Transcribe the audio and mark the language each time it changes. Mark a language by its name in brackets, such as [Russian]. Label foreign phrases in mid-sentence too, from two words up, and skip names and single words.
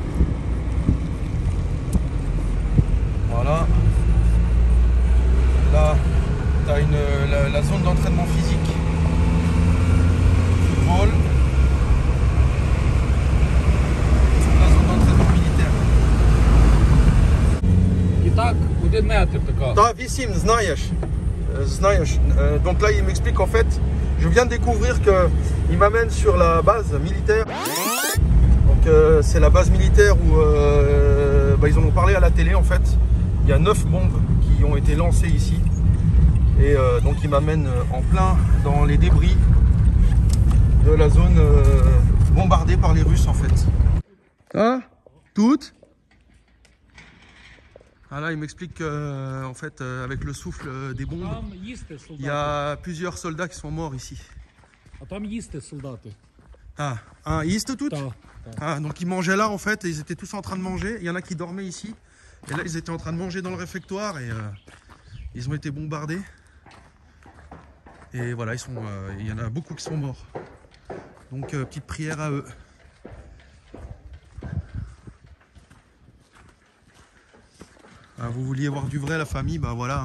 [French] Voilà. Là, tu as la zone d'entraînement physique. Football. La zone d'entraînement militaire. [Ukrainian] І так, 1 метр така. [Russian] Da, Vissim, знаешь. [French] Donc là, il m'explique en fait, je viens de découvrir qu'il m'amène sur la base militaire. Donc c'est la base militaire où ils en ont parlé à la télé en fait. Il y a 9 bombes qui ont été lancées ici. Et donc il m'amène en plein dans les débris de la zone bombardée par les Russes en fait. Ah, toutes. Ah là, il m'explique qu'en fait, avec le souffle des bombes, [Ukrainian] Там їсти [French] il y [Ukrainian] солдати. [French] a plusieurs soldats qui sont morts ici. [Ukrainian] А там їсти солдати. [French] Ah, hein, ils étaient toutes? [Ukrainian] Так. [French] Ah, donc ils mangeaient là en fait, et ils étaient tous en train de manger. Il y en a qui dormaient ici. Et là, ils étaient en train de manger dans le réfectoire et ils ont été bombardés. Et voilà, il y en a beaucoup qui sont morts. Donc, petite prière à eux. Ah, vous vouliez voir du vrai, la famille, bah voilà.